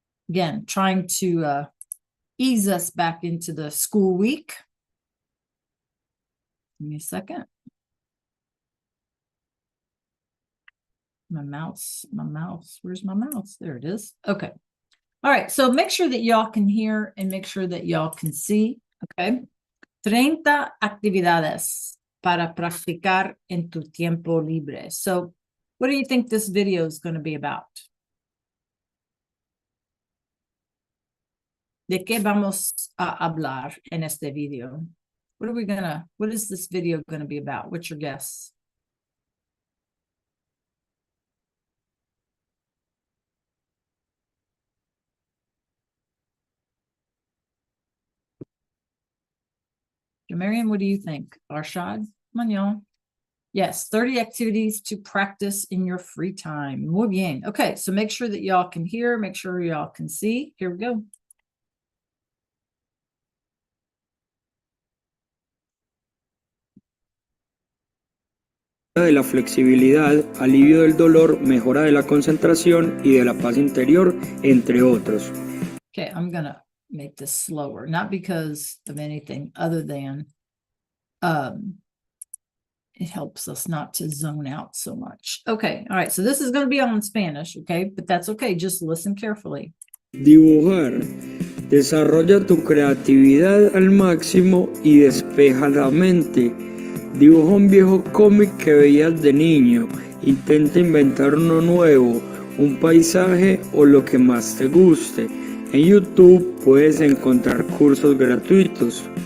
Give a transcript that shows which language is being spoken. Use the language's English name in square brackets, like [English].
[English] Again, trying to ease us back into the school week. Give me a second. My mouse, where's my mouse? There it is. Okay. All right, so make sure that y'all can hear and make sure that y'all can see, okay? [Spanish] 30 actividades para practicar en tu tiempo libre. [English] So what do you think this video is going to be about? [Spanish] ¿De qué vamos a hablar en este video? [English] What is this video going to be about? What's your guess? Mariam, what do you think? Arshad? Mañón. Yes, 30 activities to practice in your free time. [Spanish] Muy bien. [English] Okay, so make sure that y'all can hear, make sure y'all can see. Here we go. [Spanish] De la flexibilidad, alivio del dolor, mejora de la concentración y de la paz interior, entre otros. [English] Okay, I'm gonna make this slower, not because of anything other than it helps us not to zone out so much. Okay, all right, so this is going to be all in Spanish, okay, but that's okay, just listen carefully. [Spanish] Dibujar. Desarrolla tu creatividad al máximo y despeja la mente. Dibuja un viejo cómic que veías de niño. Intenta inventar uno nuevo, un paisaje o lo que más te guste. En YouTube puedes encontrar cursos gratuitos.